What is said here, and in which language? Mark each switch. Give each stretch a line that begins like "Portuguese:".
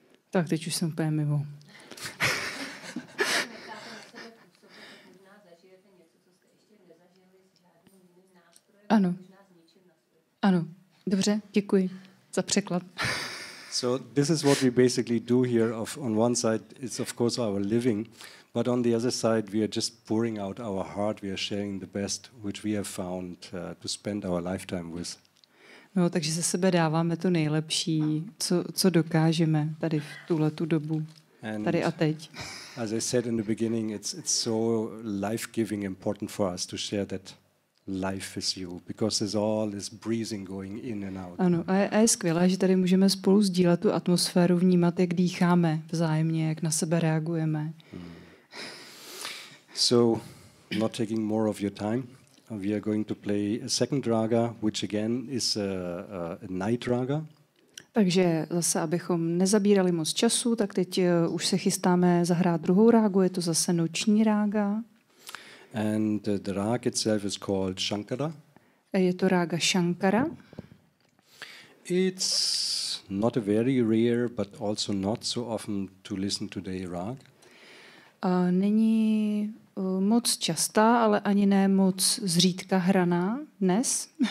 Czech: Tak teď už jsem úplně mimo. Ano. Ano, dobře, děkuji za překlad.
English: So this is what we basically do here. On one side, it's of course our living, but on the other side, we are just pouring out our heart. We are sharing the best which we have found to spend our lifetime with.
Czech: No, takže ze sebe dáváme to nejlepší, co dokážeme tady v tuhletu dobu, tady a teď.
English: As I said in the beginning, it's so life-giving, important for us to share that life with you, because there's all this breathing going in and out.
Czech: Ano, a je skvělé, že tady můžeme spolu sdílet tu atmosféru, vnímat, jak dýcháme vzájemně, jak na sebe reagujeme.
English: So, not taking more of your time, we are going to play a second raga, which again is a night raga.
Czech: Takže zase, abychom nezabírali moc času, tak teď už se chystáme zahrát druhou rágu, je to zase noční rága.
English: And the rag itself is called Shankara.
Czech: Je to rága Shankara.
English: It's not a very rare, but also not so often to listen to the rag.
Czech: Není moc častá, ale ani ne moc zřídka hraná dnes.